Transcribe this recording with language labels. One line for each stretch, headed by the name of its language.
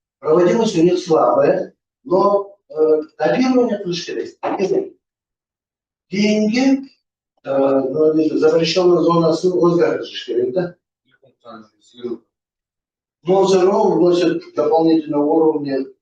Russian: Проводимость у них слабая, но дозирование
Uzbek: qilish kerak. Keyingi запрещенная zonasini o'zgartirish kerak-da.
Russian: Но все равно вносят дополнительные уровни.